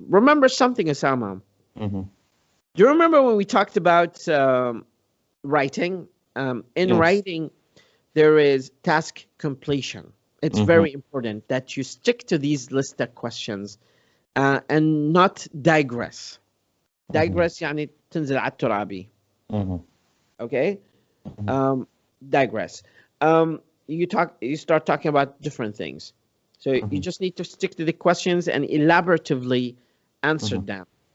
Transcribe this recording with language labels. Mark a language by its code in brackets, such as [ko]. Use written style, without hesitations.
[en] Remember something, Osama. Do you remember when we talked about writing? In writing, there is task completion. It's very important that you stick to these list of questions and not digress. [ar] Digress يعني تنزل على الترابي. [en] Okay? Digress. You start talking about different things. So you just need to stick to the questions and elaboratively answer them.